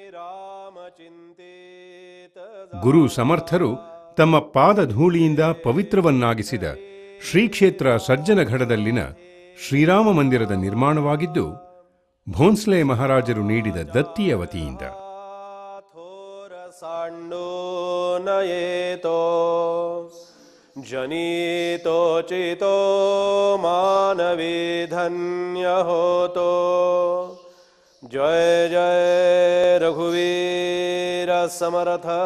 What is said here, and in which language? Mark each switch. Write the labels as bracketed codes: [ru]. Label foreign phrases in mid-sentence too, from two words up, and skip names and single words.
[kn] ಗುರು ಸಮರ್ಥರು ತಮ್ಮ ಪಾದಧೂಳಿಯಿಂದ ಪವಿತ್ರವನ್ನಾಗಿಸಿದ ಶ್ರೀಕ್ಷೇತ್ರ ಸಜ್ಜನಗಢದಲ್ಲಿನ ಶ್ರೀರಾಮ ಮಂದಿರದ ನಿರ್ಮಾಣವಾಗಿದ್ದು ಭೋನ್ಸ್ಲೆ ಮಹಾರಾಜರು ನೀಡಿದ ದತ್ತಿಯ ವತಿಯಿಂದ. [mr] जनीतो चितो मानवी धन्य होतो, जय जय रघुवीर समर्थ.